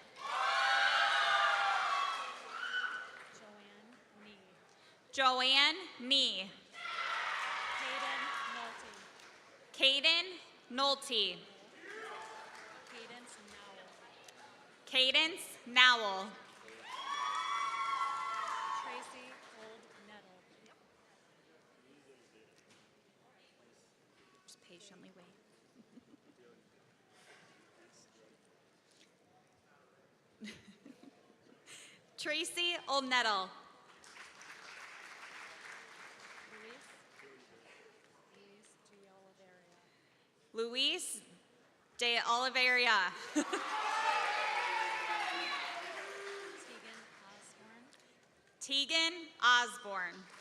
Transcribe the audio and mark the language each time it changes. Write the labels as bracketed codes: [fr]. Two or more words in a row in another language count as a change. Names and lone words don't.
[en] Joanne Nee. Caden Nolte. Cadence Nowell. Just patiently wait. Tracy Oldnettle. Luis de Oliveira. Tegan Osborne.